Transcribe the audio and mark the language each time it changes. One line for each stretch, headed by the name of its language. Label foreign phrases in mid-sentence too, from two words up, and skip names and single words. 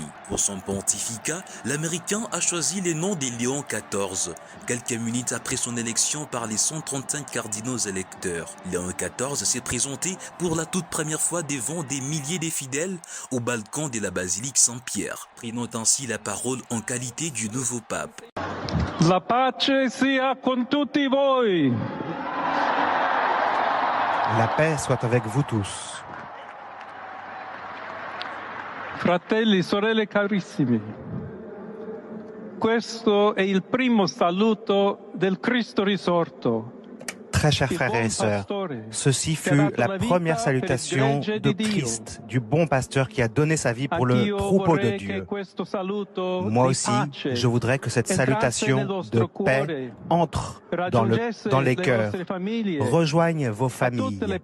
French: Pour son pontificat, l'Américain a choisi le nom de Léon XIV, quelques minutes après son élection par les 135 cardinaux électeurs. Léon XIV s'est présenté pour la toute première fois devant des milliers de fidèles au balcon de la basilique Saint-Pierre, prenant ainsi la parole en qualité du nouveau pape.
Italian: La pace sia con tutti voi.
French: La paix soit avec vous tous.
Italian: Fratelli, sorelle carissimi, questo è il primo saluto del Cristo risorto.
French: Très chers frères et sœurs, ceci fut la première salutation de Christ, du bon pasteur qui a donné sa vie pour le troupeau de Dieu. Moi aussi, je voudrais que cette salutation de paix entre dans les cœurs, rejoigne vos familles.